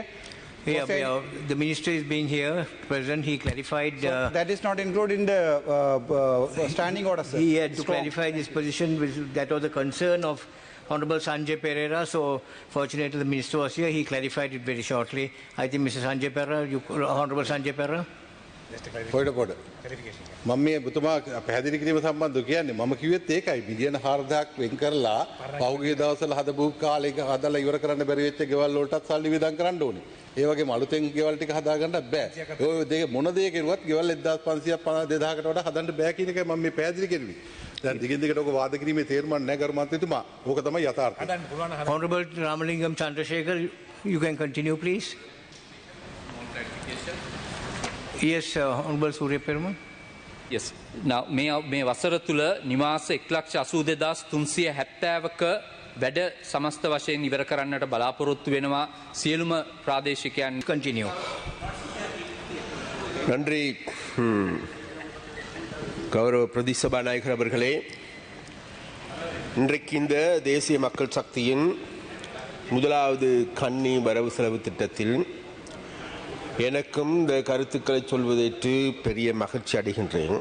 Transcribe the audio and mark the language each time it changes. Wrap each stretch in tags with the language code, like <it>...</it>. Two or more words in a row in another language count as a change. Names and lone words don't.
<en>The minister is being here present. He clarified. That is not included in the standing order, sir. He had to clarify this position, that was the concern of Honorable Sanjay Pereira. So, fortunately, the minister was here. He clarified it very shortly. I think Mr. Sanjay Pereira, Honorable Sanjay Pereira.</en> <si>පොඩ මම මේ ඔබතුමා පැහැදිලි කිරීම සම්බන්ධව කියන්නේ මම කිව්වෙත් ඒකයි මිලියන 4000ක් වෙන් කරලා පහුගිය දවස්වල හදපු කාලෙක හදලා ඉවර කරන්න බැරි වෙච්ච ගෙවල් වලටත් සල්ලි වියදම් කරන්න ඕනේ. ඒ වගේම අලුතෙන් ගෙවල් ටික හදා ගන්න බෑ. ඔය දෙක මොන දේ කෙරුවත් ගෙවල් 1500ක් 2000කට වඩා හදන්න බෑ කියන එකයි මම මේ පැහැදිලි කෙරුවේ. දැන් දිගින් දිගට ඔක වාද කිරීමේ තේරුමක් නැහැ ගරු මන්ත්‍රීතුමා. ඕක තමයි යථාර්ථය.</si> <en>Honorable Ramalingam Chandrasekhar, you can continue please. Yes, Honorable Surya Perumal. Yes. Now,</en> <si>මේ වසර තුළ නිවාස 1,82,370ක වැඩ සමස්ත වශයෙන් ඉවර කරන්නට බලාපොරොත්තු වෙනවා සියලුම ප්‍රාදේශිකයන්.</si> <en>Continue.</en> <ta>நன்றி கௌரவ பிரதி சபாநாயகர் அவர்களே, இன்றைக்கு இந்த தேசிய மக்கள் சக்தியின் முதலாவது கன்னி வரவு செலவு திட்டத்தில் எனக்கும் இந்த கருத்துக்களை சொல்வதற்கு பெரிய மகிழ்ச்சி அடைகின்றேன்.</ta>